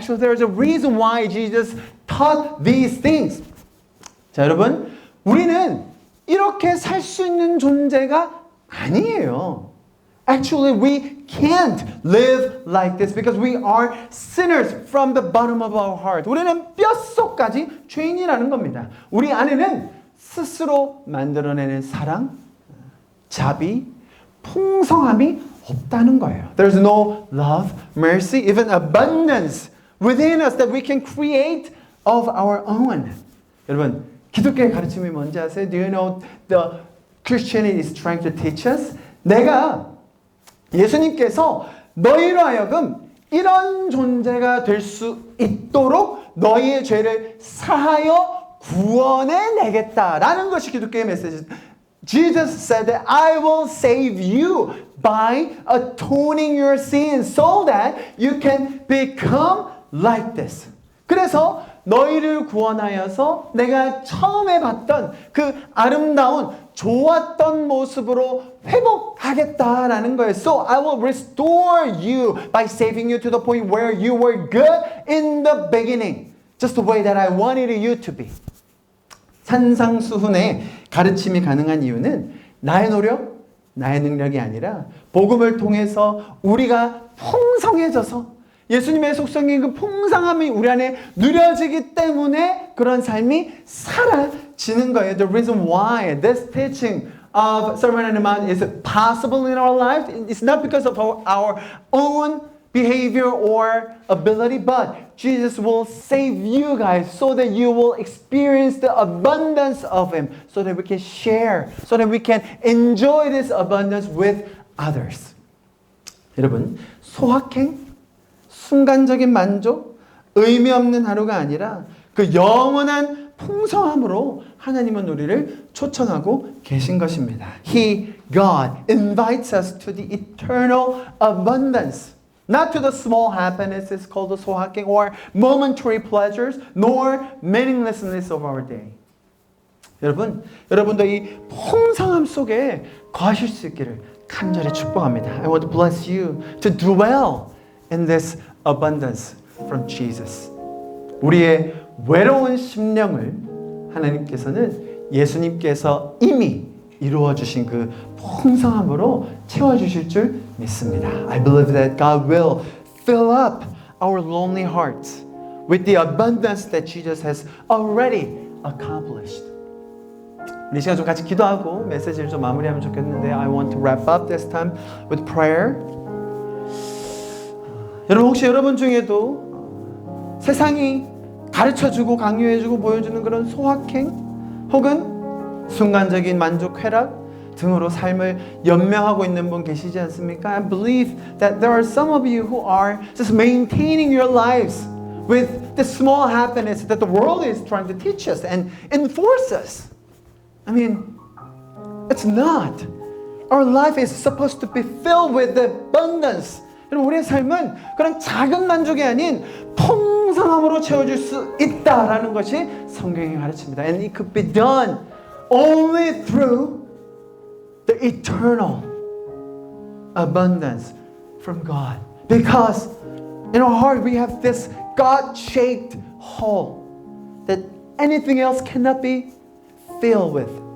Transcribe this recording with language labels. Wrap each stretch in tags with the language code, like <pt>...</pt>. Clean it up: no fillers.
<en>Actually, there is a reason why Jesus taught these things.</en> <ko>자, 여러분, 우리는 이렇게 살 수 있는 존재가 아니에요.</ko> <en>Actually, we can't live like this because we are sinners from the bottom of our heart.</en> <ko>우리는 뼛속까지 죄인이라는 겁니다. 우리 안에는 스스로 만들어내는 사랑, 자비, 풍성함이 없다는 거예요.</ko> <en>There's no love, mercy, even abundance within us that we can create of our own.</en> <ko>여러분, 기독교의 가르침이 뭔지 아세요?</ko> <en>Do you know the Christianity is trying to teach us?</en> <ko>내가 예수님께서 너희로 하여금 이런 존재가 될 수 있도록 너희의 죄를 사하여 구원해 내겠다라는 것이 기독교의 메시지.</ko> <en>Jesus said that I will save you by atoning your sins so that you can become like this.</en> <ko>그래서 너희를 구원하여서 내가 처음에 봤던 그 아름다운 좋았던 모습으로 회복하겠다라는 거예요.</ko> <en>So I will restore you by saving you to the point where you were good in the beginning. Just the way that I wanted you to be.</en> <ko>산상수훈의 가르침이 가능한 이유는 나의 노력, 나의 능력이 아니라 복음을 통해서 우리가 풍성해져서 예수님의 속성인 그 풍성함이 우리 안에 누려지기 때문에 그런 삶이 사라지는 거예요.</ko> <en>The reason why this teaching of Sermon on the Mount is possible in our lives is not because of our own behavior or ability, but Jesus will save you guys so that you will experience the abundance of Him, so that we can share, so that we can enjoy this abundance with others.</en> <ko>여러분, 소확행, 순간적인 만족, 의미 없는 하루가 아니라 그 영원한 풍성함으로 하나님은 우리를 초청하고 계신 것입니다.</ko> <en>God invites us to the eternal abundance. Not to the small happinesses called the 소확행 or momentary pleasures, nor meaninglessness of our day.</en> <ko>여러분도 이 풍성함 속에 거하실 수 있기를 간절히 축복합니다.</ko> <en>I want to bless you to dwell in this abundance from Jesus.</en> <ko>우리의 외로운 심령을 하나님께서는 예수님께서 이미 이루어 주신 그 풍성함으로 채워 주실 줄 믿습니다.</ko> <en>I believe that God will fill up our lonely hearts with the abundance that Jesus has already accomplished.</en> <ko>우리 시간 좀 같이 기도하고 메시지를 좀 마무리하면 좋겠는데</ko> <en>I want to wrap up this time with prayer.</en> <ko>여러분 혹시 여러분 중에도 세상이 가르쳐주고 강요해주고 보여주는 그런 소확행 혹은 순간적인 만족 쾌락 등으로 삶을 연명하고 있는 분 계시지 않습니까?</ko> <en>I believe that there are some of you who are just maintaining your lives with the small happiness that the world is trying to teach us and enforce us. I mean, it's not. Our life is supposed to be filled with the abundance.</en> <ko>우리의 삶은 그런 작은 만족이 아닌 풍성함으로 채워질 수 있다라는 것이 성경이 가르칩니다.</ko> <en>And it could be done only through the eternal abundance from God. Because in our heart we have this God-shaped hole that anything else cannot be filled with.</en>